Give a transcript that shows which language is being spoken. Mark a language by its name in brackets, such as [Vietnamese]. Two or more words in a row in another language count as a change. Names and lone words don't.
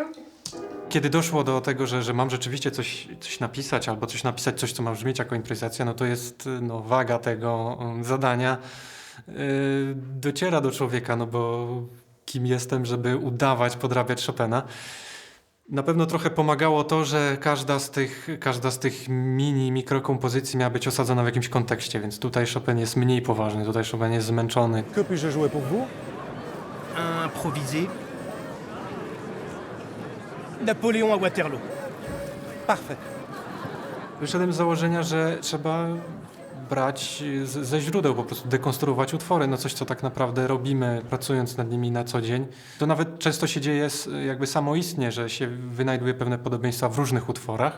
[Polish] Kiedy doszło do tego, że mam rzeczywiście coś napisać albo coś, co ma brzmieć jako improwizacja, no to jest no, waga tego zadania dociera do człowieka, no bo kim jestem, żeby udawać, podrabiać Chopina. Na pewno trochę pomagało to, że każda z tych mikrokompozycji miała być osadzona w jakimś kontekście, więc tutaj Chopin jest mniej poważny, tutaj Chopin jest zmęczony. [French] Que puis-je jouer pour vous? Improvisé. Napoléon à Waterloo. Parfait. [Polish] Wyszedłem z założenia, że trzeba brać ze źródeł, po prostu dekonstruować utwory, no coś, co tak naprawdę robimy, pracując nad nimi na co dzień. To nawet często się dzieje jakby samoistnie, że się wynajduje pewne podobieństwa w różnych utworach.